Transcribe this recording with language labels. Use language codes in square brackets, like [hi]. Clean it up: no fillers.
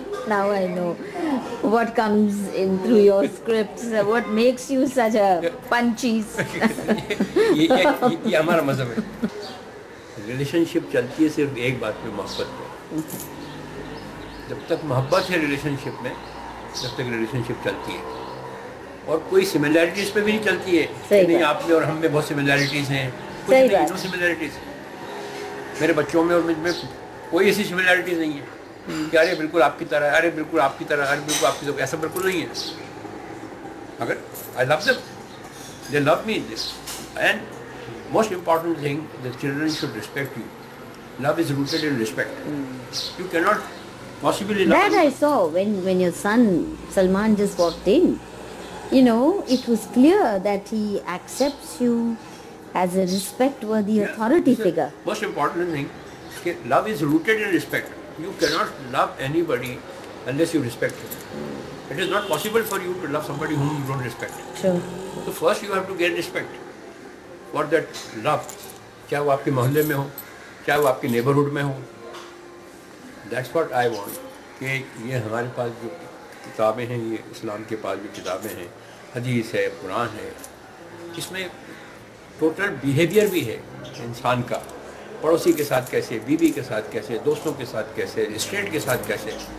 [en] Now I know what comes in through your scripts, what makes you such a punchy. [hi] ये हमारा मज़हब है। Relationship चलती है सिर्फ एक बात पे, मोहब्बत पे। जब तक मोहब्बत है रिलेशनशिप में, जब तक रिलेशनशिप चलती है। और कोई सिमिलैरिटीज़ पे भी नहीं चलती है कि नहीं आप में और हम में बहुत सिमिलैरिटीज़ हैं, कुछ नहीं, [en] No similarities. [hi] मेरे बच्चों में और मुझ में कोई ऐसी सिमिलैरिटीज़ नहीं है कि अरे बिल्कुल आपकी तरह, अरे बिल्कुल आपकी तरह, अरे बिल्कुल आपकी तरह, ऐसा बिल्कुल नहीं है। अगर [en] I love them, they love me, and most important thing, the children should respect you. Love is rooted in respect. You can not possibly love. That I saw when your son Salman just walked in. You know, it was clear that he accepts you as a respect-worthy authority figure. Most important thing, love is rooted in respect. You cannot love anybody unless you respect him. It is not possible for you to love somebody whom you don't respect. True. So first you have to get respect for that love. [hi] चाहे वो आपके मोहल्ले में हो, चाहे वो आपके neighbourhood में हो. [en] That's what I want. [hi] कि ये हमारे पास जो किताबें हैं, ये इस्लाम के पास जो किताबें हैं, हदीस है, कुरान है, इसमें टोटल बिहेवियर भी है इंसान का, पड़ोसी के साथ कैसे, बीवी के साथ कैसे, दोस्तों के साथ कैसे, स्टेट के साथ कैसे.